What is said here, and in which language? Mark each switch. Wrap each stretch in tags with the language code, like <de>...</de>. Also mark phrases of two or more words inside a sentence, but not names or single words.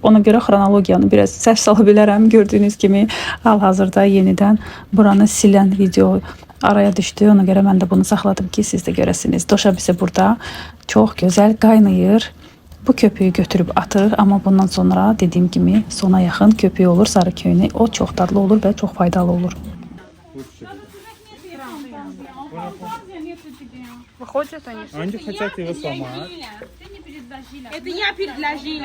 <az>Ona görə xronologiyanı biraz səhv sala bilərəm. Gördüyünüz kimi hal-hazırda yenidən buranı silən video araya düşdü. Ona görə mən də bunu saxladım ki, siz də görəsiniz. Doşab isə burada çox gözəl qaynayır. Bu köpüyü götürüb atır, amma bundan sonra dediyim kimi sona yaxın köpüyü olur, sarı köynək. O çox dadlı olur və çox faydalı olur.</az> <ru>Выходят они. Они хотят его сломать. Это я предложила.</ru>